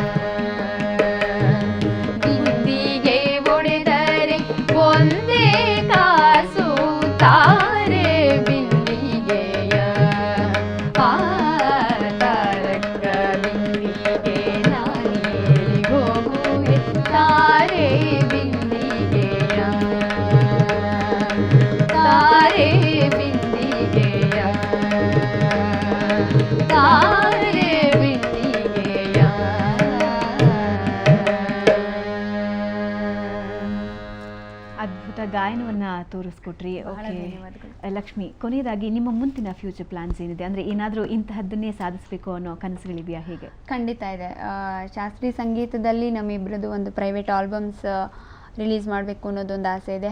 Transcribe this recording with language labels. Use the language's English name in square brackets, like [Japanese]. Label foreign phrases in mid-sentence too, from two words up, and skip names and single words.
[Kannada] ಬಿಂದಿಗೆ ಒಡೆದರೆ ಒಂದೇ ಕಾಸು ತಾರೆ ಬಿಂದಿಗೆಯ ತಾರಕ್ಕ ಬಿಂದಿಗೆ ನಾನೀರಿಗೋಗುವೆ ತಾರೆ ಬಿಂದಿಗೆಯ ತಾರೆ ಬಿಂದಿಗೆಯ ತಾರೆ ಬಿಂದಿಗೆಯ. ಅದ್ಭುತ ಗಾಯನವನ್ನ ತೋರಿಸ್ಕೊಟ್ರಿ. ಬಹಳ ಓಕೆ ಧನ್ಯವಾದಗಳು. ಲಕ್ಷ್ಮಿ, ಕೊನೆಯದಾಗಿ ನಿಮ್ಮ ಮುಂದಿನ [English] future plans [Kannada] ಏನಿದೆ? ಅಂದ್ರೆ ಏನಾದರೂ ಇಂತಹದ್ದನ್ನೇ ಸಾಧಿಸಬೇಕು ಅನ್ನೋ ಕನಸುಗಳಿದೆಯಾ? ಹೇಗೆ? ಖಂಡಿತ ಇದೆ. ಶಾಸ್ತ್ರೀಯ ಸಂಗೀತದಲ್ಲಿ ನಮ್ಮಿಬ್ಬರದ್ದು ಒಂದು [English] private albums release [Kannada] ಮಾಡಬೇಕು ಅನ್ನೋದೊಂದು ಆಸೆ ಇದೆ.